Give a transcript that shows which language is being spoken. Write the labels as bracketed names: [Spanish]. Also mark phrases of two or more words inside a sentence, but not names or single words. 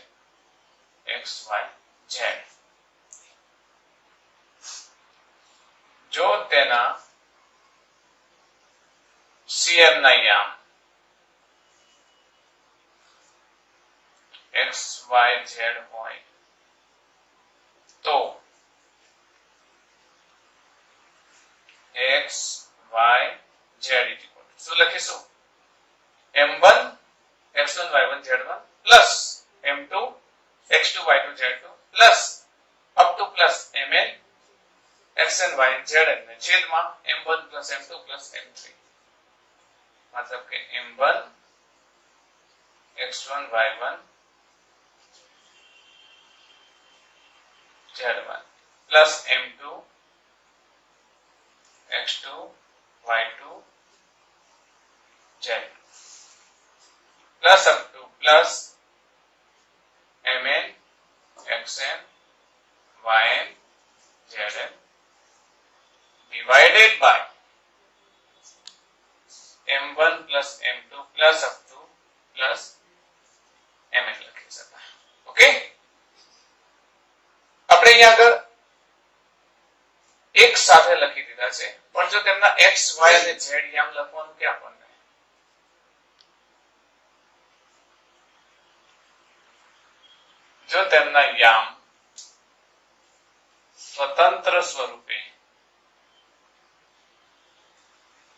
[Gujarati] x y z. જો તેના શીયર ના યામ x y z હોય તો x y z શું લખીશું? m1 x1 y1 z1 plus m2 x2 y2 z2 [English] plus up to plus [Gujarati] mn xn yn zn ને છેદમાં m1 plus m2 plus m3. मतलब કે m1 x1 y1 z1 plus m2 x2 y2 z [English] plus up to plus [Gujarati] mn xn yn zn [English] divided by [Gujarati] m1 plus m2 plus up to plus mn લખી શકાય. ઓકે, આપણે અહીંયા આગળ એક સાથે લખી દીધા છે, પણ જો તેમના x y અને z યામ લખવાનું કે આપણને જો તેમના યામ સ્વતંત્ર સ્વરૂપે